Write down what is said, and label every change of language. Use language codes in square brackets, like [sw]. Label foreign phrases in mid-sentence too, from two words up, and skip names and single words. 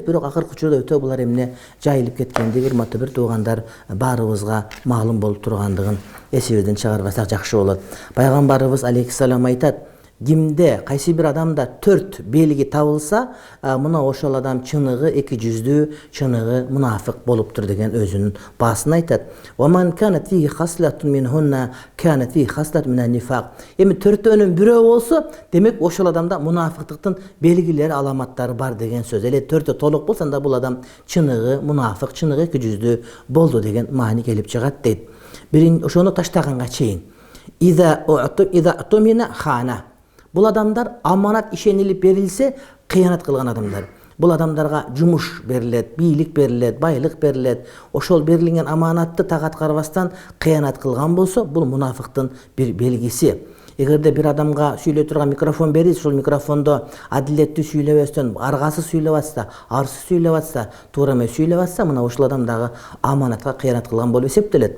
[ky] Бирок акыркы учурда өтө булар эмне жайылып кеткендиги урматтуу бир туугандар баарыбызга маалым болуп тургандыгын эсибизден чыгарбасак жакшы болот. Пайгамбарыбыз алейхиссалам айтат, кимде кайсы бир адамда 4 белги табылса, мына ошол адам чыныгы эки жүздүү, чыныгы мунафык болуптур деген өзүнүн баасын айтат. [ar] وَمَنْ كَانَتْ فِيهِ خَصْلَةٌ مِنْهُنَّ كَانَتْ فِيهِ خَصْلَةٌ مِنَ النِّفَاقِ. [ky] Эми 4төөнүн бирөө болсо, демек ошол адамда мунафыктыктын белгилери, аламаттары бар деген сөз. Эле 4тө толук болсо, анда бул адам чыныгы мунафык, чыныгы эки жүздүү болду деген маани келип чыгат дейт. Бирин ошону таштаганга чейин. [ar] إذا اؤتمن خان. [ky] Бул адамдар аманат ишенилип берилсе, кыянат кылган адамдар. Бул адамдарга жумуш берилет, бийлик берилет, байлык берилет. Ошол берилген аманатты тагат карабастан кыянат кылган болсо, бул мунафыктын бир белгиси. Эгерде бир адамга сүйлөй турган микрофон берилсе, ошол микрофондо адилеттүү сүйлөбөстөн, аргасыз сүйлөп атса, арсыз сүйлөп атса, туура эмес сүйлөп атса, мына ушул адам дагы аманатка кыянат кылган болуп эсептелет.